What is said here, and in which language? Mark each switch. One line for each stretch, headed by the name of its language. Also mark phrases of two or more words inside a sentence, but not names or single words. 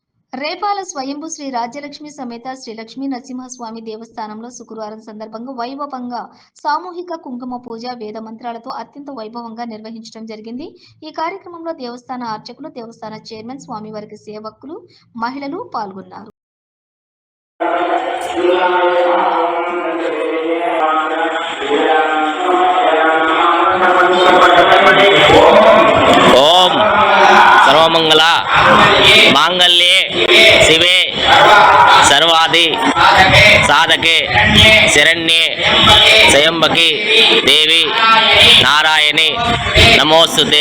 Telugu: రేపాల స్వయంభూ శ్రీ రాజ్యలక్ష్మి సమేత శ్రీ లక్ష్మీ నరసింహస్వామి దేవస్థానంలో శుక్రవారం సందర్భంగా వైభవంగా సామూహిక కుంకుమ పూజ వేద మంత్రాలతో అత్యంత వైభవంగా నిర్వహించడం జరిగింది. ఈ కార్యక్రమంలో దేవస్థాన అర్చకులు, దేవస్థాన చైర్మన్, స్వామివారికి సేవకులు, మహిళలు పాల్గొన్నారు.
Sanskrit: ओम सर्वमंगल मांगल्ये शिवे सर्वादि साधके शरण्ये त्र्यंबके देवी नारायणी नमोस्तुते।